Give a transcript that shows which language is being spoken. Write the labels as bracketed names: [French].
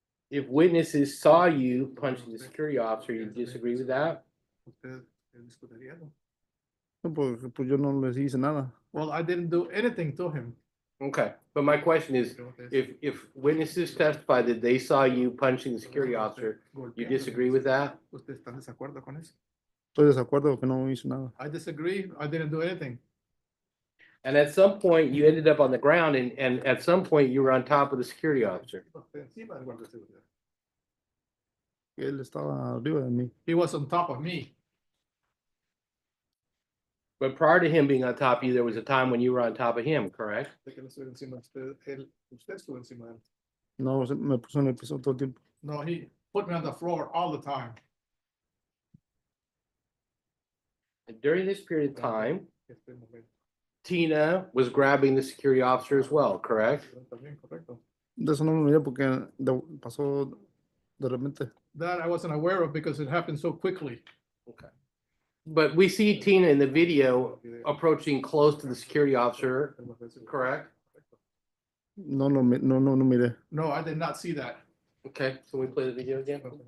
[English] If witnesses saw you punching the security officer, you disagree with that? [Spanish] Usted discutiría, ¿no? No, porque pues yo no les hice nada. [English] Well, I didn't do anything to him. Okay, but my question is, if witnesses testify that they saw you punching the security officer, you disagree with that? [Spanish] ¿Usted está en desacuerdo con eso? Estoy de desacuerdo porque no hice nada. [English] I disagree. I didn't do anything. And at some point, you ended up on the ground and at some point you were on top of the security officer. [Spanish] Encima del guardia de seguridad. Él estaba arriba de mí. [English] He was on top of me. But prior to him being on top of you, there was a time when you were on top of him, correct? [Spanish] De que no estuve encima de usted, usted estuvo encima de él. No, me puso en el piso todo el tiempo. [English] No, he put me on the floor all the time. And during this period of time, [Spanish] Este momento. [English] Tina was grabbing the security officer as well, correct? [Spanish] También correcto. De eso no me miré porque pasó de repente. [English] That I wasn't aware of because it happened so quickly. Okay. But we see Tina in the video approaching close to the security officer, correct? [Spanish] No miré. [English] No, I did not see that. Okay, can we play the video again?